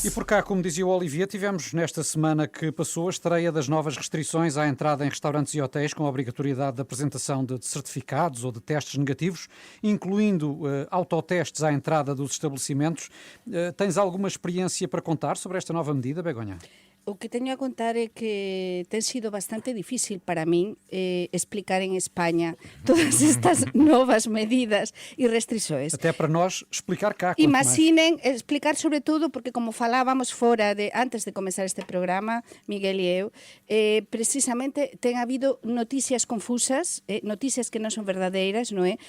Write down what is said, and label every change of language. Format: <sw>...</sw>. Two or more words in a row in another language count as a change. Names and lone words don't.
<pt>E por cá, como dizia o Olivier, tivemos nesta semana que passou a estreia das novas restrições à entrada em restaurantes e hotéis com a obrigatoriedade de apresentação de certificados ou de testes negativos, incluindo autotestes à entrada dos estabelecimentos. Tens alguma experiência para contar sobre esta nova medida, Begonha?</pt> <gl>O que teño a contar é que ten sido bastante difícil para min explicar en España todas estas novas medidas e restrições.</gl> <pt>Até para nós explicar cá.</pt> <gl>Imaginen, explicar sobre todo, porque como falábamos fora antes de comenzar este programa, Miguel e eu, precisamente ten habido noticias confusas, noticias que non son verdadeiras, non é?</gl>